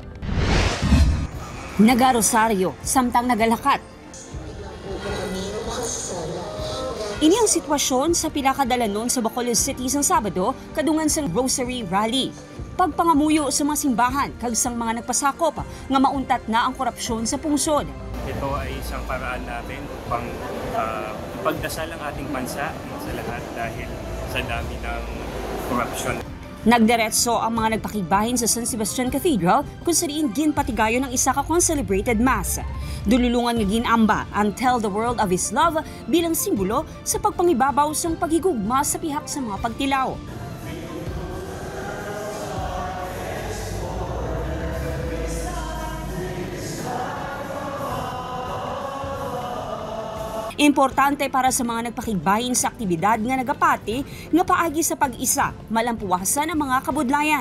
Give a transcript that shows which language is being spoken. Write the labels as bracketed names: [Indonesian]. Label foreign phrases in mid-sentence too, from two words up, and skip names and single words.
[Hiligaynon] Naga-Rosario, samtang nagalakat. Ini ang sitwasyon sa pinakadalanon sa Bacolod City sa Sabado, kadungan sa Rosary Rally. Pagpangamuyo sa mga simbahan, kag sang mga nagpasakop nga mauntat na ang korupsyon sa pungsod. [Filipino] Ito ay isang paraan natin upang pagdasal ang ating bansa sa lahat dahil sa dami ng korupsyon. [Hiligaynon] Nagdiretso ang mga nagpakigbahin sa San Sebastian Cathedral kung sariin ginpatigayon ng isa ka [English] celebrated mass. [Hiligaynon] Dululungan nga ginamba ang Tell the World of His Love bilang simbolo sa pagpangibabaw sang paghigugma sa pihak sa mga pagtilaw. Importante para sa mga nagpakigbahin sa aktibidad nga nagapati nga paagi sa pag-isa, malampuwasan ang mga kabudlayan.